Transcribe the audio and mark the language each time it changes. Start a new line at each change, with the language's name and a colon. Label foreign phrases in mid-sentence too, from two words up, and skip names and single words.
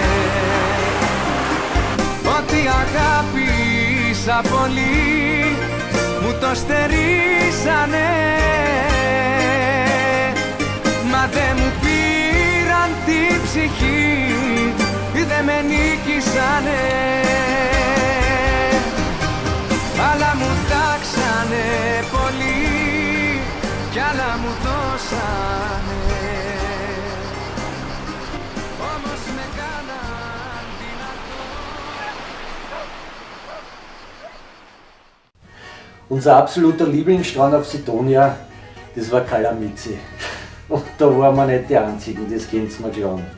Greek: Ό,τι αγάπησα πολύ μου το στερήσανε, μα δεν μου πήραν την ψυχή, δεν με νίκησανε. Άλλα μου τάξανε πολύ κι άλλα μου δώσανε.
German: Unser absoluter Lieblingsstrand auf Sidonia, das war Calamizi. Und da waren wir nicht die Einzigen, das kennt mir gleich an.